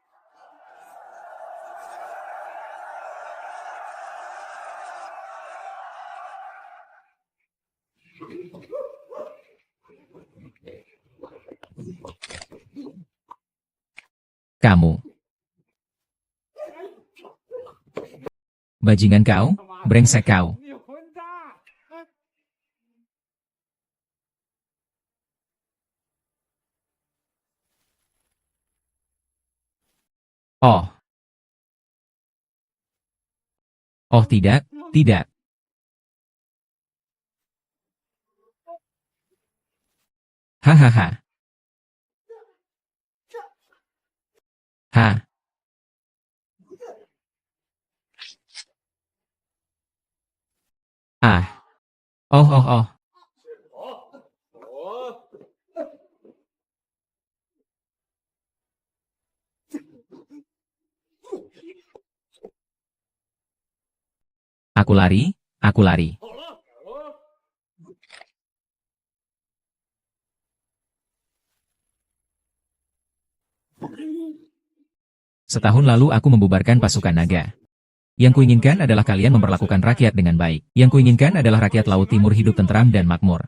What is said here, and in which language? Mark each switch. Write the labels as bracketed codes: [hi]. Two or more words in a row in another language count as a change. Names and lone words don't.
[id] Kamu. Bajingan kau, brengsek kau. [zh] 你混蛋！ Oh. [id] Oh tidak, tidak. Hahaha. Ha. Ah. Oh oh oh. [zh] 我不 [id] Aku lari, aku lari. [zh] 好了， [id] Setahun lalu aku membubarkan pasukan naga. Yang kuinginkan adalah kalian memperlakukan rakyat dengan baik. Yang kuinginkan adalah rakyat Laut Timur hidup tentram dan makmur.